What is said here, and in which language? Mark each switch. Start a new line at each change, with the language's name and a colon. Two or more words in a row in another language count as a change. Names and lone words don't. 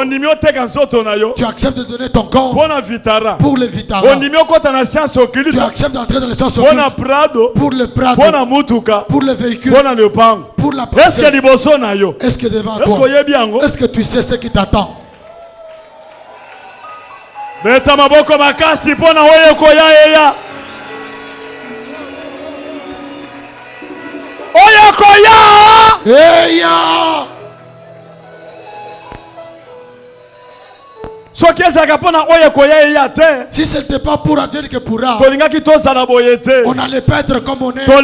French: Tu acceptes de donner ton corps pour le Vitara. Tu acceptes d'entrer dans les sciences occultes pour le Prado, pour le véhicule, pour la personne. Est-ce que devant toi? Est-ce que tu sais ce qui t'attend?
Lingala: Beta maboko makasi pona oye koya. Oye koya.
French: Si ce n'était pas pour advienne que pourra, on n'allait pas être comme on est.